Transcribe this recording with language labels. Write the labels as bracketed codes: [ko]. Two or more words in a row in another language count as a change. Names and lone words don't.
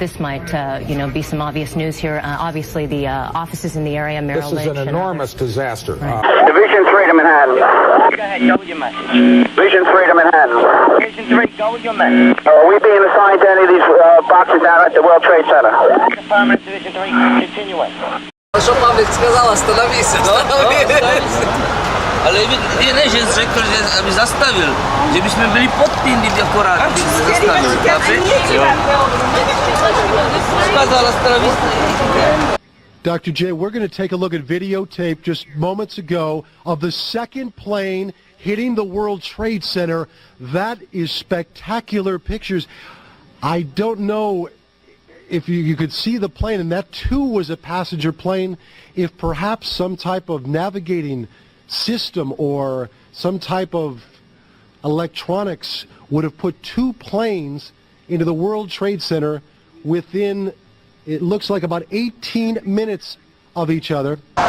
[en] This might, be some obvious news here. Obviously, the offices in the area, Merrill Lynch. This is an enormous disaster. Division 3 to Manhattan. Go ahead, go with your message. Division 3 to Manhattan. Division 3, go with your message. Are we being assigned to any of these boxes down at the World Trade Center? Affirmative, Division 3, continuing. [ru] Что Павлик сказал, остановись, [pl] ale wiele rzeczy, które zastawił, żebyśmy byli pod tym, gdzie akurat zastawił. [ru] Сказал, остановись. [en] Dr. J, we're going to take a look at videotape just moments ago of the second plane hitting the World Trade Center. That is spectacular pictures. I don't know if you could see the plane, and that too was a passenger plane, if perhaps some type of navigating system or some type of electronics would have put two planes into the World Trade Center within, it looks like, about 18 minutes of each other.